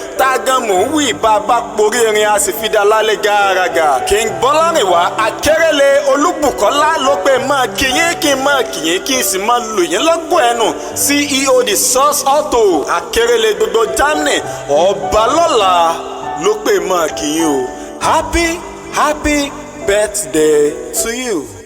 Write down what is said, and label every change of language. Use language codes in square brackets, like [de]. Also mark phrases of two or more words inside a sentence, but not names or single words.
[yo] Tá a gan mò ń wí bá a bá porí erin, a sì fi dá lálẹ́ gàràgà. King Bọ́lárìnwá Akérèlé Olúbùkọ́lá ló pé máa kí yín, kí n máa kí yín, kí n sì máa lù yín lọ́gọ̀ ẹnu. C E O The Source Auto Akérèlé gbogbo Germany, ọba lọ́la ló pé máa kí yín o. [en] Happy, happy birthday to you.